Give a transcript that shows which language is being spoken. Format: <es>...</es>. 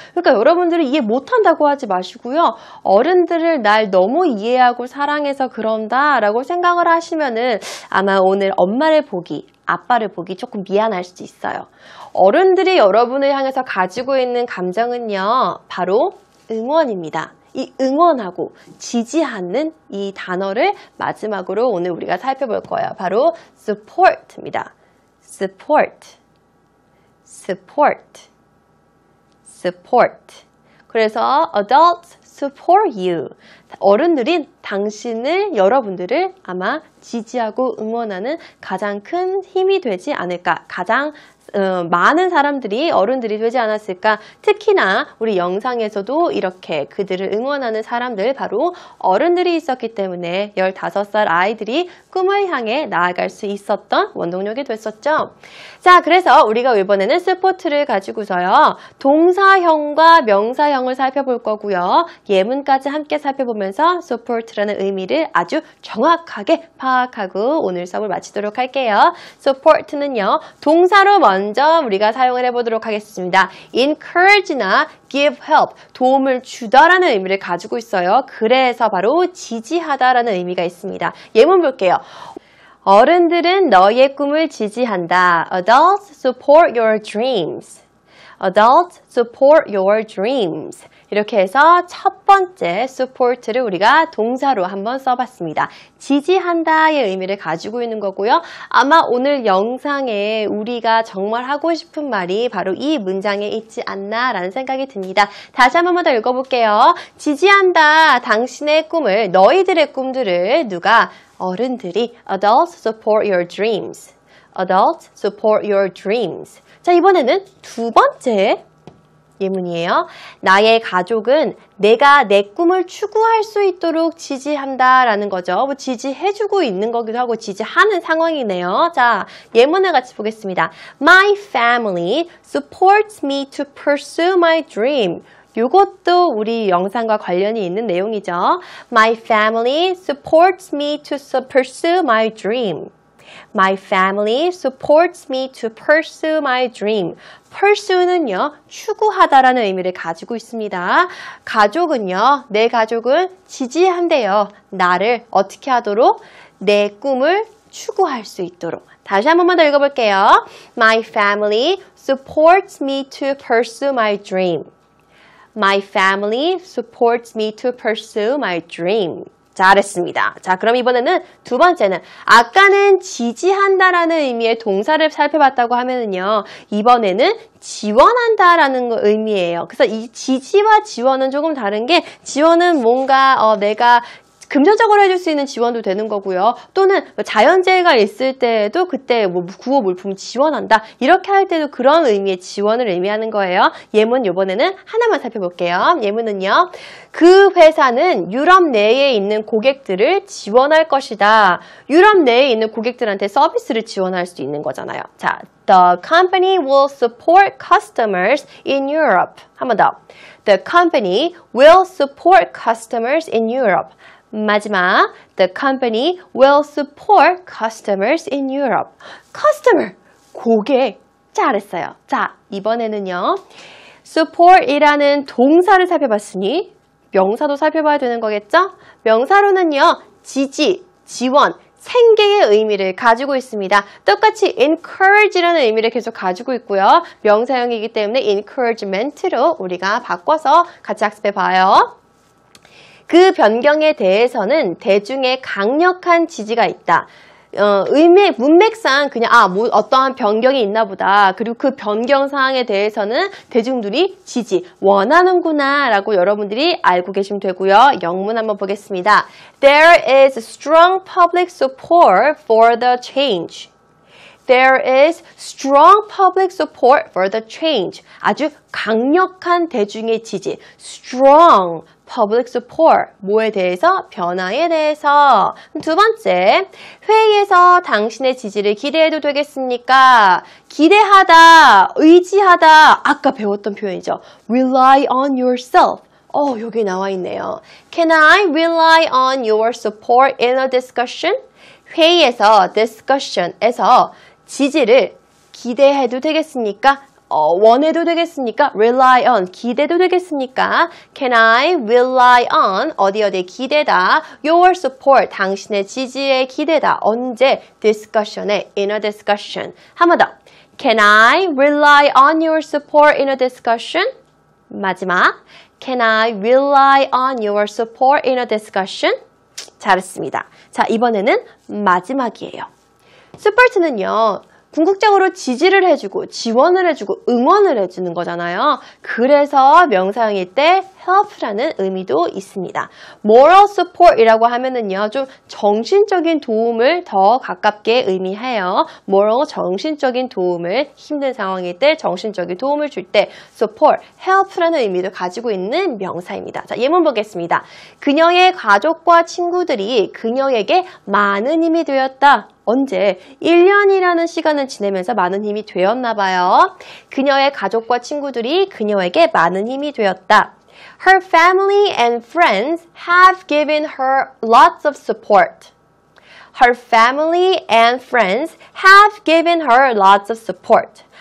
<ko>그러니까 여러분들이 이해 못한다고 하지 마시고요. 어른들을 날 너무 이해하고 사랑해서 그런다 라고 생각을 하시면은 아마 오늘 엄마를 보기, 아빠를 보기 조금 미안할 수도 있어요. 어른들이 여러분을 향해서 가지고 있는 감정은요, 바로 응원입니다. 이 응원하고 지지하는 이 단어를 마지막으로 오늘 우리가 살펴볼 거예요. 바로 support입니다.</ko> <en>support, support, support. 그래서 adults support you.</en> <ko>어른들인 당신을, 여러분들을 아마 지지하고 응원하는 가장 큰 힘이 되지 않을까. 가장 많은 사람들이 어른들이 되지 않았을까. 특히나 우리 영상에서도 이렇게 그들을 응원하는 사람들, 바로 어른들이 있었기 때문에 15살 아이들이 꿈을 향해 나아갈 수 있었던 원동력이 됐었죠. 자, 그래서 우리가 이번에는 support를 가지고서요, 동사형과 명사형을 살펴볼 거고요, 예문까지 함께 살펴보면서 support라는 의미를 아주 정확하게 파악하고 오늘 수업을 마치도록 할게요. support는요, 동사로 먼저 우리가 사용을 해보도록 하겠습니다. encourage나 give help, 도움을 주다라는 의미를 가지고 있어요. 그래서 바로 지지하다라는 의미가 있습니다. 예문 볼게요. 어른들은 너의 꿈을 지지한다.</ko> <en>Adults support your dreams. Adults support your dreams.</en> <ko>이렇게 해서 첫 번째 support를 우리가 동사로 한번 써봤습니다. 지지한다의 의미를 가지고 있는 거고요. 아마 오늘 영상에 우리가 정말 하고 싶은 말이 바로 이 문장에 있지 않나라는 생각이 듭니다. 다시 한 번만 더 읽어볼게요. 지지한다. 당신의 꿈을, 너희들의 꿈들을 누가? 어른들이.</ko> <en>Adults support your dreams. Adults support your dreams.</en> <ko>자, 이번에는 두 번째 예문이에요. 나의 가족은 내가 내 꿈을 추구할 수 있도록 지지한다라는 거죠. 뭐 지지해주고 있는 거기도 하고 지지하는 상황이네요. 자, 예문을 같이 보겠습니다.</ko> <en>My family supports me to pursue my dream.</en> <ko>이것도 우리 영상과 관련이 있는 내용이죠.</ko> <en>My family supports me to pursue my dream. My family supports me to pursue my dream.</en> <ko>pursue는요, 추구하다라는 의미를 가지고 있습니다. 가족은요, 내 가족은 지지한대요. 나를 어떻게 하도록? 내 꿈을 추구할 수 있도록. 다시 한 번만 더 읽어볼게요.</ko> <en>My family supports me to pursue my dream. My family supports me to pursue my dream.</en> <ko>잘했습니다. 자, 그럼 이번에는 두 번째는 아까는 지지한다라는 의미의 동사를 살펴봤다고 하면은요. 이번에는 지원한다라는 의미예요. 그래서 이 지지와 지원은 조금 다른 게 지원은 뭔가 내가 금전적으로 해줄 수 있는 지원도 되는 거고요. 또는 자연재해가 있을 때에도 그때 뭐 구호 물품 지원한다. 이렇게 할 때도 그런 의미의 지원을 의미하는 거예요. 예문 이번에는 하나만 살펴볼게요. 예문은요. 그 회사는 유럽 내에 있는 고객들을 지원할 것이다. 유럽 내에 있는 고객들한테 서비스를 지원할 수 있는 거잖아요.</ko> <en>자, The company will support customers in Europe.</en> <ko>한 번 더.</ko> <en>The company will support customers in Europe. 마지막, the company will support customers in Europe.</en> <ko>customer, 고객. 잘했어요. 자, 이번에는요. support이라는 동사를 살펴봤으니 명사도 살펴봐야 되는 거겠죠? 명사로는요. 지지, 지원, 생계의 의미를 가지고 있습니다. 똑같이 encourage라는 의미를 계속 가지고 있고요. 명사형이기 때문에 encouragement로 우리가 바꿔서 같이 학습해 봐요. 그 변경에 대해서는 대중의 강력한 지지가 있다. 문맥상 그냥 어떠한 변경이 있나 보다. 그리고 그 변경 사항에 대해서는 대중들이 원하는구나 라고 여러분들이 알고 계시면 되고요. 영문 한번 보겠습니다.</ko> <en>There is strong public support for the change. There is strong public support for the change.</en> <ko>아주 강력한 대중의 지지.</ko> <en>Strong public support.</en> <ko>뭐에 대해서? 변화에 대해서. 두 번째, 회의에서 당신의 지지를 기대해도 되겠습니까? 기대하다, 의지하다. 아까 배웠던 표현이죠.</ko> <en>Rely on yourself.</en> <ko>여기 나와 있네요.</ko> <en>Can I rely on your support in a discussion?</en> <ko>회의에서, discussion에서 지지를 기대해도 되겠습니까? 원해도 되겠습니까? Rely on, 기대도 되겠습니까?</ko> <en>Can I rely on,</en> <ko>어디에 기대다.</ko> <en>Your support,</en> <ko>당신의 지지에 기대다. 언제? Discussion에,</ko> <en>in a discussion.</en> <ko>한 번 더.</ko> <en>Can I rely on your support in a discussion?</en> <ko>마지막.</ko> <en>Can I rely on your support in a discussion?</en> <ko>잘했습니다. 자, 이번에는 마지막이에요. support는요. 궁극적으로 지지를 해주고 지원을 해주고 응원을 해주는 거잖아요. 그래서 명사형일 때 help라는 의미도 있습니다. moral support이라고 하면은요, 좀 정신적인 도움을 더 가깝게 의미해요. moral, 정신적인 도움을 힘든 상황일 때 정신적인 도움을 줄 때 support, help라는 의미도 가지고 있는 명사입니다. 자, 예문 보겠습니다. 그녀의 가족과 친구들이 그녀에게 많은 힘이 되었다. 언제? 1년이라는 시간을 지내면서 많은 힘이 되었나 봐요. 그녀의 가족과 친구들이 그녀에게 많은 힘이 되었다.</ko> <en>Her family and friends have given her lots of support. Her family and friends have given her lots of support.</en>